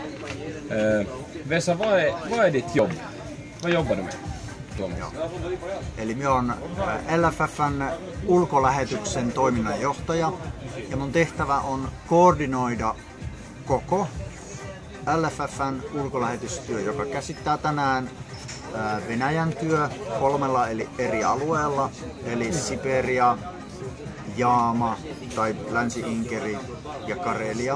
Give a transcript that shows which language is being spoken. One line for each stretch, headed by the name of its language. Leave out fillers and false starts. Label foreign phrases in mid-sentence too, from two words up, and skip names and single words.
Swedish: Vesa, vad är ditt jobb? Vad jobbar du med?
Finnish: Eli minä olen LFF:n ulkolähetyksen toiminnanjohtaja ja mun tehtävä on koordinoida koko LFF:n ulkolähetystyö, joka käsittää tänään Venäjän työ 3 eri alueella, eli Siberia, Jaama tai Länsi-Inkeri ja Karelia.